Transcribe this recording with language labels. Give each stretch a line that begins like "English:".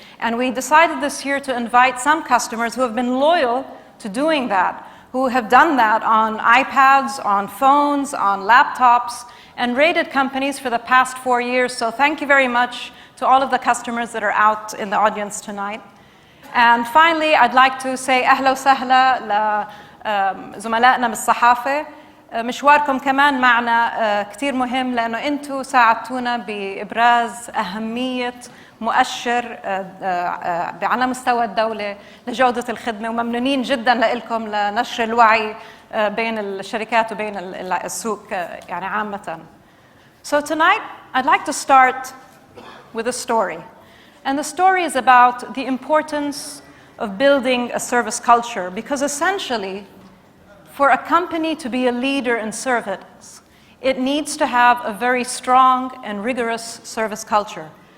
English: And we decided this year to invite some customers who have been loyal to doing that, who have done that on iPads, on phones, on laptops, and rated companies for the past 4 years. So thank you very much to all of the customers that are out in the audience tonight. And finally, I'd like to say
Arabic: أهلا وسهلا لزملائنا بالصحافة. مشواركم كمان معنا كتير مهم، لأنه أنتوا ساعدتونا بإبراز أهمية مؤشر على مستوى الدولة لجودة الخدمة، وممنونين جدا لكم لنشر الوعي بين الشركات وبين السوق يعني عامة.
English: So tonight, I'd like to start with a story. And the story is about the importance of building a service culture, because essentially, for a company to be a leader in service, it needs to have a very strong and rigorous service culture.